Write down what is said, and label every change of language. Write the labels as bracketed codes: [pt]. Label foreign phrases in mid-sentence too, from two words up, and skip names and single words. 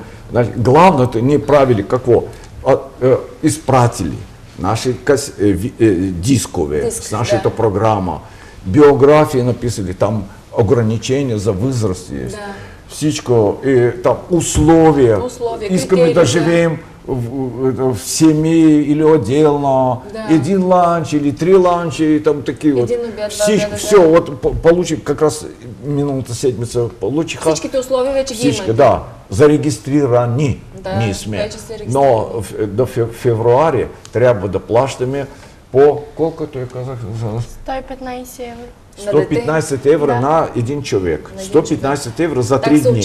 [bg] Значи, главното ние правили какво? Изпратили наши дискове с нашата програма, биографии написали, там ограничения за възрасти есть. Да. Всичко, там условия. Искаме да живеем [ru] в семьи или отдельно, [bg] един ланч или 3 ланча и там такива. Един обяд, все, [ru] вот получим, [bg] как раз миналата седмица получиха. Всичките условия вече ги имате. Да, зарегистрирани ние сме. Но до февруари трябва да плащаме по, колкото я казах, 115 евро. 115 евро на един човек. 115 евро за 3 дни.